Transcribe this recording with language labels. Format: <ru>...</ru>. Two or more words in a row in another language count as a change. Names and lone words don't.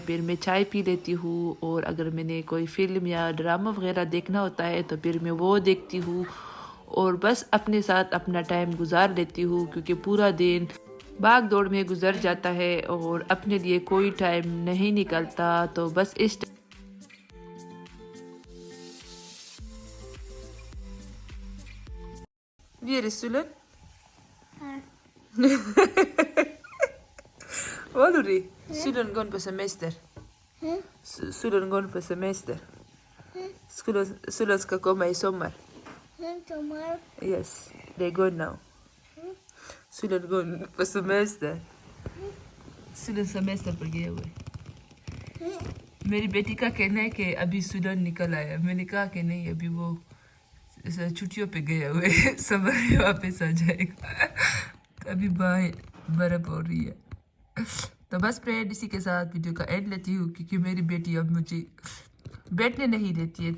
<hi>फिर मैं चाय पी लेती हूँ, और अगर मैंने कोई फिल्म या ड्रामा वगैरह देखना होता है तो फिर मैं वो देखती हूँ, और बस अपने साथ अपना टाइम गुजार लेती हूँ, क्योंकि पूरा दिन भाग दौड़ में गुजर जाता है और अपने लिए कोई टाइम नहीं निकलता। तो बस इस</hi> <sv>Wie är Sulen? Vad har du? Sulen går på semester. Sulen går på semester. Sulen ska komma i sommar. Sommar.</sv> <en>Yes, they go now.</en> <sv>Sulen går på semester.</sv> <hi>Sulen semester पर गया हुआ है। मेरी बेटी का कहना है कि अभी सुलन निकल आया। मैंने कहा कि नहीं, अभी वो छुट्टियों पे गया हुए, समर में वापस आ जाएगा। अभी बाहर बर्फ हो रही है। तो बस फ्रेंड इसी के साथ वीडियो का एंड लेती हूँ, क्योंकि मेरी बेटी अब मुझे बैठने नहीं देती है।</hi>